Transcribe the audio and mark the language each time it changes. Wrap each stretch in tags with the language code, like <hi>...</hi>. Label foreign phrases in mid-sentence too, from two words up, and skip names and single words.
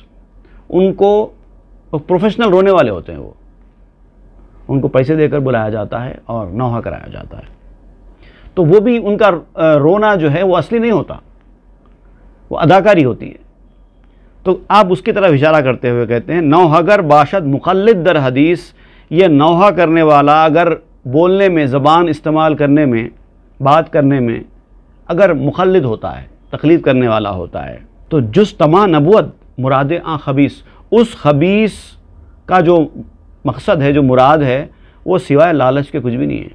<ur>ان کو پروفیشنل رونے والے ہوتے ہیں. وہ ان کو پیسے دے کر بلایا جاتا ہے اور نوحہ کرایا جاتا ہے. تو وہ بھی ان کا رونا جو ہے وہ اصلی نہیں ہوتا، وہ اداکاری ہوتی ہے. تو آپ اس کی طرف اشارہ کرتے ہوئے کہتے ہیں</ur> <fa>نوحگر باشد مقلد در حدیث،</fa> <ur>یہ نوحہ کرنے والا اگر بولنے میں، زبان استعمال کرنے میں، بات کرنے میں اگر مقلد ہوتا ہے، تقلید کرنے والا ہوتا ہے، تو</ur> <fa>جز تما نبوت مراد آن خبیث،</fa> <ur>اس خبیث کا جو مقصد ہے، جو مراد ہے، وہ سوائے لالچ کے کچھ بھی نہیں ہے.</ur>